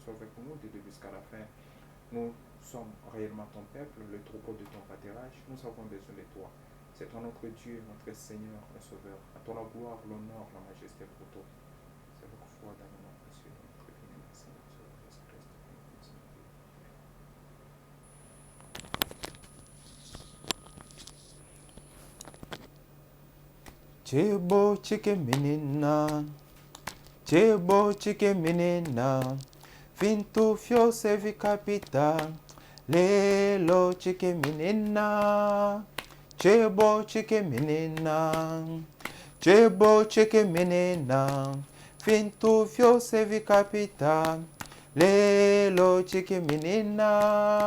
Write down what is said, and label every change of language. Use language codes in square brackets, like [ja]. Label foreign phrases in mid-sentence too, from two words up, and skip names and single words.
[fr] Sois avec nous du début jusqu'à la fin. Nous sommes réellement ton peuple, le troupeau de ton pâturage. Nous avons besoin de toi. C'est toi notre Dieu, notre Seigneur et Sauveur. À toi la gloire, l'honneur, la majesté pour toi. C'est votre foi dans le nom précieux de notre bien-aimé Seigneur Jésus-Christ. [bem] Chebo chike menina, chebo chike menina, fintu fio sevi capita, lelo chike menina, chebo chike menina, chebo chike menina, fintu fio sevi capita, lelo chike menina.